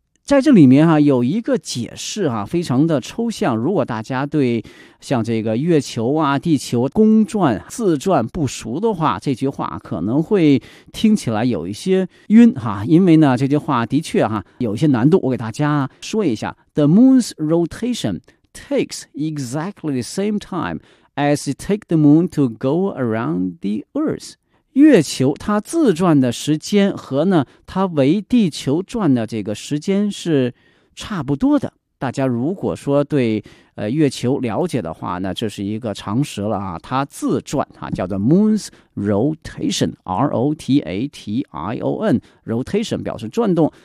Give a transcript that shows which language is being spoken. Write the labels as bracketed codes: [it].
[zh] 在这里面、有一个解释、非常的抽象，如果大家对像这个月球啊地球公转自转不熟的话，这句话可能会听起来有一些晕、因为呢这句话的确、有一些难度，我给大家说一下。 [en] The moon's rotation takes exactly the same time as it takes the moon to go around the earth。 [zh] 月球它自转的时间和呢它围地球转的这个时间是差不多的。大家如果说对月球了解的话呢，这是一个常识了它自转叫做 Moon's Rotation， R-O-T-A-T-I-O-N， Rotation 表示转动。